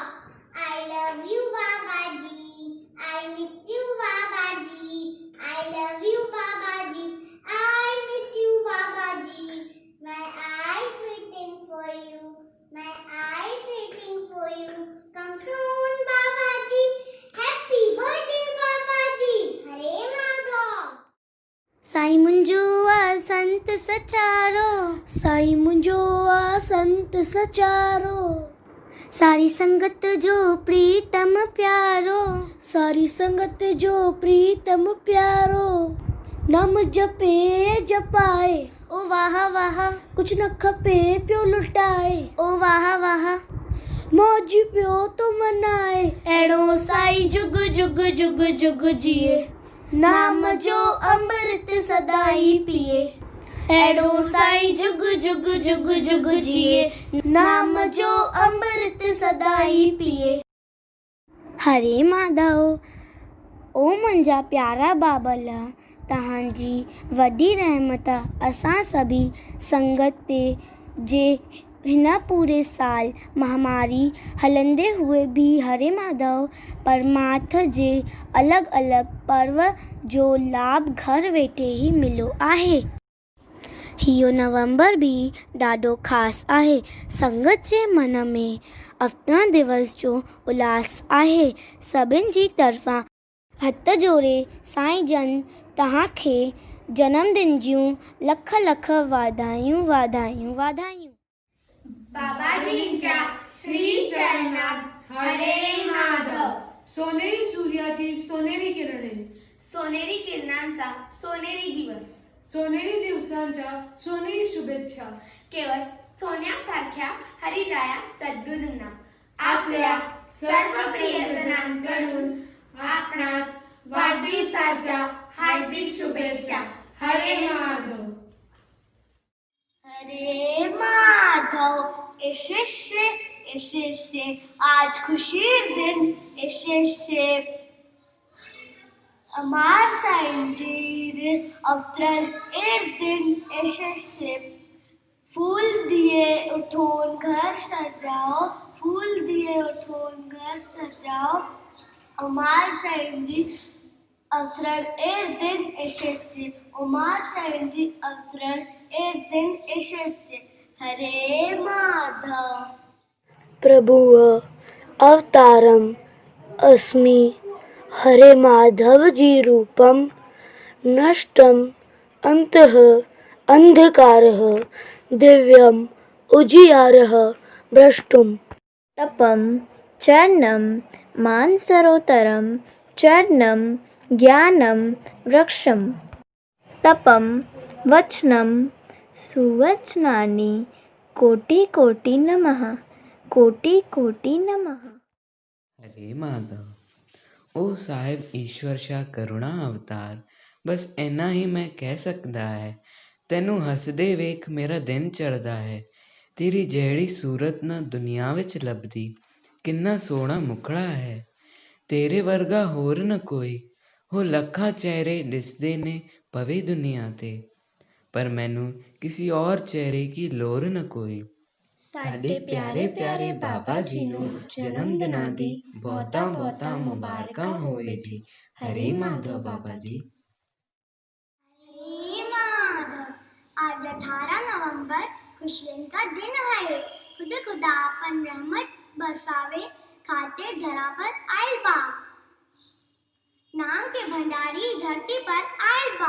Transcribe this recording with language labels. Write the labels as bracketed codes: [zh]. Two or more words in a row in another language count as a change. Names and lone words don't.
[en] I love you बाबाजी, I miss you बाबाजी, I love you बाबाजी, I miss you बाबाजी। My eyes waiting for you, my eyes waiting for you, come soon बाबाजी, happy birthday बाबाजी। [sd] हरे माधव। साईं मुंहिंजो आ संत सचारो, साईं मुंहिंजो आ संत सचारो, सारी संगत जो प्रीतम प्यारो, सारी संगत जो प्रीतम प्यारो। नाम जपे जपाए ओ वाह वाह, कुछ न खपे पियो लुटाए ओ वाह वाह, मौज पियो तो मनाए अहिड़ो साईं जुग जुग जुग जुग जिए, नाम जो अमृत सदाई पिए अहिड़ो साईं जुग जुग जुग जुग जिए, नाम जो अमृत सदाई पिए। हरे माधव। ओ मुंहिंजा प्यारा बाबला, तव्हांजी वॾी रहमत असां सभी संगत ते जे हिन पूरे साल महामारी हलंदे हुए भी हरे माधव परमार्थ जे अलॻि अलॻि पर्व जो लाभ घर वेठे ही मिलियो आहे। हियो नवंबर भी ॾाढो ख़ासि आहे। संगत जे मन में अवतरण दिवस जो उल्लास आहे। सभिनि जी तरफ़ां हथ जोड़े साईं जन तव्हांखे जन्मदिन जूं लख लख वाधायूं वाधायूं वाधायूं। [mr] बाबाजींच्या श्री चरणात हरे माधव। सोनेरी सूर्याची सोनेरी किरणे, सोनेरी किरणांचा सोनेरी दिवस, सोनेरी दिवसांच्या सोनेरी शुभेच्छा। केवळ सोन्यासारख्या हरिराया सद्गुरूंना आपल्या सर्व प्रियजनांकडून आपणास वाढदिवसाच्या हार्दिक शुभेच्छा। हरे माधव। हरे माधव। [bn] এসে আজ খুশি দিন এসে আমার সাঁই জি অবতরণ এক দিন এসে ফুল দিয়ে উঠোন ঘর সাজাও, ফুল দিয়ে উঠোন ঘর সাজাও। আমার সাঁই জি অবতরণ এক দিন এসে, আমার সাঁই জি অবতরণ এক দিন এসে। हरे माधव। [sa] प्रभुः अवतारम अस्मि हरे माधव जी रूपम, नष्टम अंतः अंधकारः दिव्यम उजियारः भ्रष्टुम। तपम चरणम मानसरोतरम चरणम ज्ञानम वृक्षम। तपम वचनम सुवचनानि कोटि कोटि नमः, कोटि कोटि नमः। हरे माधव। [pa] ਓ ਸਾਹਿਬ ਈਸ਼ਵਰ ਸ਼ਾ ਕਰੁਣਾ ਅਵਤਾਰ, ਬਸ ਇੰਨਾ ਹੀ ਮੈਂ ਕਹਿ ਸਕਦਾ ਹੈ। ਤੈਨੂੰ ਹੱਸਦੇ ਵੇਖ ਮੇਰਾ ਦਿਨ ਚੜ੍ਹਦਾ ਹੈ, ਤੇਰੀ ਜਿਹੀ ਸੂਰਤ ਨਾ ਦੁਨੀਆ ਵਿਚ ਲੱਭਦੀ, ਕਿੰਨਾ ਸੋਹਣਾ ਮੁਖੜਾ ਹੈ। ਤੇਰੇ ਵਰਗਾ ਹੋਰ ਨਾ ਕੋਈ, ਹੋ ਲੱਖਾਂ ਚਿਹਰੇ ਦਿਸਦੇ ਨੇ ਪਵੇ ਦੁਨੀਆ ਤੇ, ਪਰ ਮੈਨੂੰ ਕਿਸੀ ਔਰ ਚਿਹਰੇ ਕੀ ਲੋੜ ਨਾ ਕੋਈ। ਸਾਡੇ ਪਿਆਰੇ ਪਿਆਰੇ ਬਾਬਾ ਜੀ ਨੂੰ ਜਨਮ ਦਿਨਾਂ ਦੀ ਬਹੁਤਾ ਬਹੁਤਾ ਮੁਬਾਰਕਾਂ ਹੋਵੇ ਜੀ। ਹਰੇ ਮਾਧਵ ਬਾਬਾ ਜੀ। [bho] हे माधव, आज 18 नवंबर खुशियन का दिन है। खुद खुदा अपन रहमत बरसावे खाते धरा पर आइल बा। नाम के भंडारी धरती पर आइल बा।